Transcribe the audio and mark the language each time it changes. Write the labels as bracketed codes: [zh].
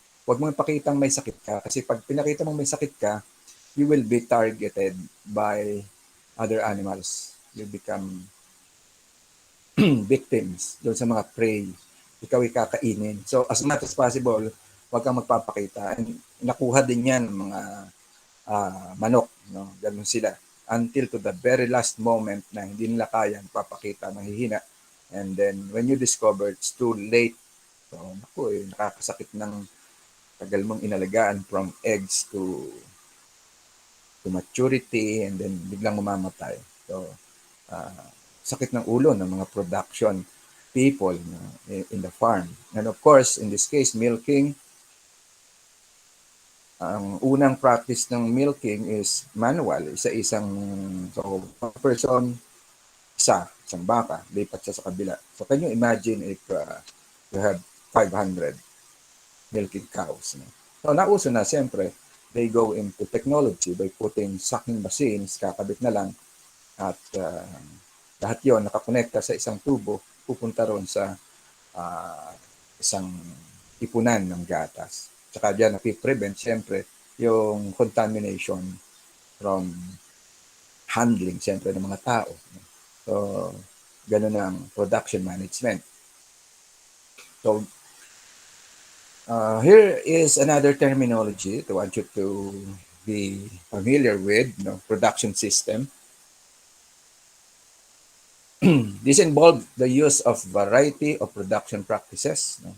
[tl] Huwag mo ipakitang may sakit ka kasi pag pinakita mong may sakit ka, [en] you will be targeted by other animals. You become victims [tl] doon sa mga prey. Ikaw ay kakainin. [en] So as much as possible, [tl] huwag kang magpapakita. And nakuha din yan ng mga manok. No? Ganun sila. Until to the very last moment na hindi nila kayang papakita, mahihina. [en] And then when you discover, it's too late. [tl] So naku, nakakasakit ng tagal mong inalagaan [en] from eggs to maturity [tl] and then biglang mamamatay. So, sakit ng ulo ng mga [en] production people in the farm. And of course, in this case, milking, [tl] ang unang [en] practice ng milking is manual. [tl] Isa-isang, so, person, isang baka, lipat siya sa kabila. [en] So can you imagine if you have 500 milking cows? [tl] No? So nauso na, siyempre, [en] they go into technology by putting sucking machines, [tl] kakabit na lang, at lahat yon nakakonekta sa isang tubo, pupunta ron sa isang ipunan ng gatas. Tsaka dyan napiprevent, siyempre, yung contamination [en] from handling, [tl] siyempre, ng mga tao. So, ganun ang production management. [en] So, here is another terminology that I want you to be familiar with, production system. This involves the use of variety of production practices.